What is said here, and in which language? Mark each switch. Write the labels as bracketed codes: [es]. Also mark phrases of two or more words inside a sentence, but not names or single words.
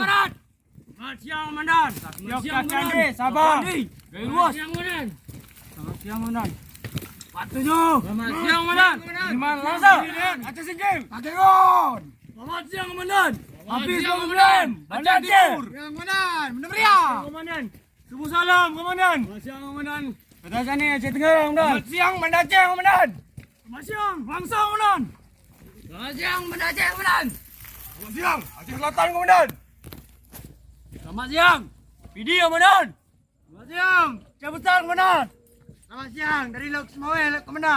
[id] Selamat siang, Komandan. Yok Kakande, Sabang. Gaya luas. Selamat siang, Komandan. Selamat siang, Komandan. 47. Selamat siang, Komandan. Iman Lasa, Aceh Singkil. Takengon. Selamat siang, Komandan. Hafiz Problem, Banda Aceh. Komandan. Menemria. Komandan. Subuh salam, Komandan. Selamat siang, Komandan. Batasani Aceh Tenggara, Komandan. Selamat siang, Banda Aceh, Komandan. Selamat siang, bangsa, Komandan. Selamat siang, Banda Aceh, Komandan. Selamat siang, Aceh Selatan, Komandan. Selamat siang, Pidi, Komandan. Selamat siang, Cabutan, Komandan. Selamat siang, dari Lok Semawel, Komandan.